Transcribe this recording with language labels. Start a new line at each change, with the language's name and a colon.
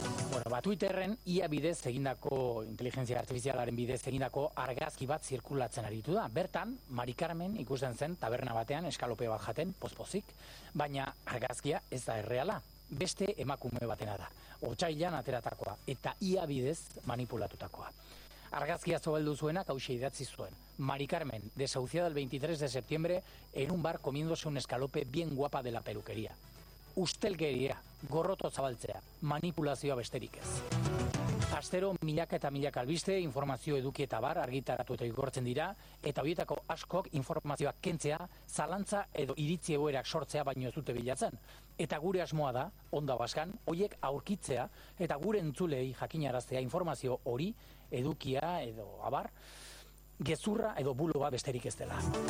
Basque: Bueno, ba, Twitterren ia bidez egindako, inteligentzia artifizialaren bidez egindako argazki bat zirkulatzen aritu da. Bertan, Mari Carmen ikusten zen taberna batean eskalope bat jaten, pozpozik, baina argazkia ez da erreala. Beste emakume batena da. Otsailan ateratakoa eta ia bidez manipulatutakoa. Argazkia zabaldu zuenak hauxe idatzi zuen.
Spanish: Mari Carmen, desahuciada el 23 de septiembre en un bar comiéndose un escalope bien guapa de la peluquería.
Basque: Ustelkeria, gorroto zabaltzea, manipulazioa besterik ez. Astero, milaka eta milaka albiste, informazio eduki eta bar argitaratu eta igortzen dira, eta horietako askok informazioa kentzea, zalantza edo iritzi egoerak sortzea baino ez dute bilatzen. Eta gure asmoa da, onda baskan, horiek aurkitzea eta gure entzulei jakinaraztea informazio hori, edukia edo abar, gezurra edo buloa besterik ez dela.